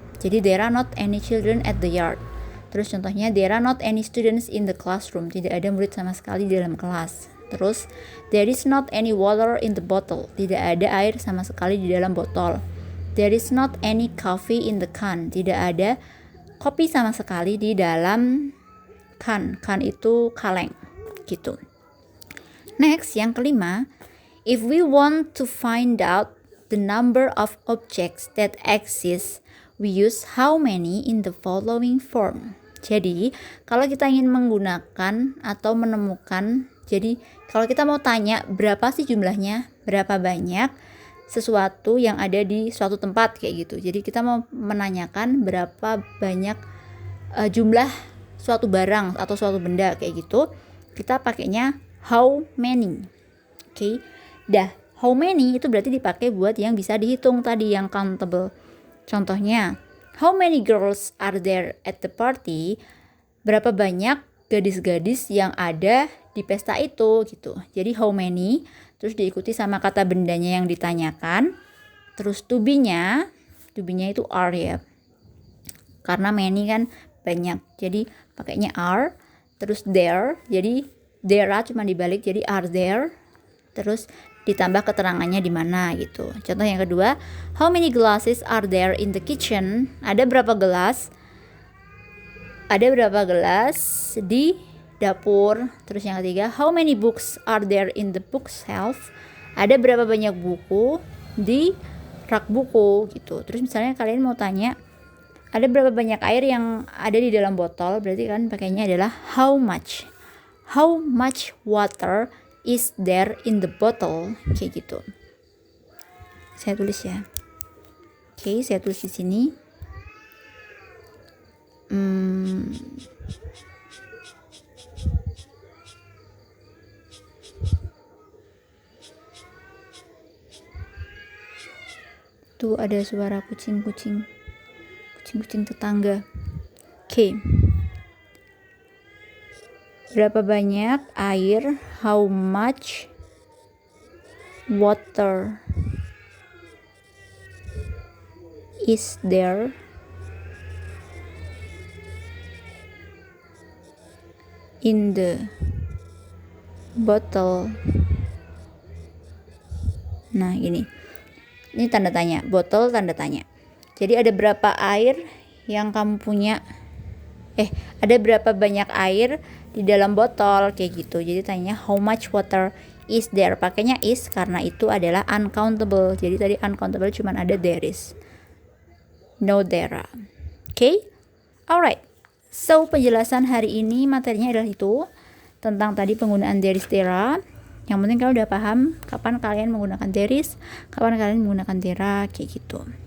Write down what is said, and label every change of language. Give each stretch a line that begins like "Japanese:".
English: Jadi there are not any children at the yard. Terus contohnya, there are not any students in the classroom.
Indonesian: Tidak ada murid sama sekali di dalam kelas.
English: Terus, there is not any water in the bottle.
Indonesian: Tidak ada air sama sekali di dalam botol.
English: There is not any coffee in the can.
Indonesian: Tidak ada kopi sama sekali di dalam can. Can itu kaleng gitu.
English: Next,
Indonesian: yang kelima,
English: if we want to find out the number of objects that exist, we use how many in the following form.
Indonesian: Jadi, kalau kita ingin menggunakan atau menemukan, jadi kalau kita mau tanya berapa sih jumlahnya, berapa banyak sesuatu yang ada di suatu tempat kayak gitu. Jadi kita mau menanyakan berapa banyak jumlah suatu barang atau suatu benda kayak gitu. Kita pakainya how many. Oke. Dah, how many itu berarti dipakai buat yang bisa dihitung tadi, yang countable. Contohnya,
English: how many girls are there at the party?
Indonesian: Berapa banyak gadis-gadis yang ada di pesta itu gitu. Jadi how many, terus diikuti sama kata bendanya yang ditanyakan. Terus to be-nya itu are ya. Karena many kan banyak. Jadi pakainya are. Terus there, jadi there are cuma dibalik jadi are there. Terus ditambah keterangannya di mana gitu. Contoh yang kedua,
English: how many glasses are there in the kitchen?
Indonesian: Ada berapa gelas? Ada berapa gelas di dapur? Terus yang ketiga,
English: how many books are there in the bookshelf?
Indonesian: Ada berapa banyak buku di rak buku gitu. Terus misalnya kalian mau tanya, ada berapa banyak air yang ada di dalam botol? Berarti kan pakainya adalah how much.
English: How much water is there in the bottle?
Indonesian: Kayak gitu. Saya tulis ya. Oke, saya tulis di sini. Tuh ada suara kucing tetangga. Oke. Berapa banyak air?
English: How much water is there in the bottle?
Indonesian: Nah, ini tanda tanya, botol tanda tanya. Jadi ada berapa air yang kamu punya? Ada berapa banyak air di dalam botol kayak gitu. Jadi tanya
English: how much water is there.
Indonesian: Pakainya is karena itu adalah uncountable.
English: Jadi tadi uncountable
Indonesian: cuman ada
English: there is. No there are. Okay? Alright.
Indonesian: So penjelasan hari ini materinya adalah itu. Tentang tadi penggunaan there is, there are. Yang penting kalian udah paham kapan kalian menggunakan there is, kapan kalian menggunakan there are, kayak gitu.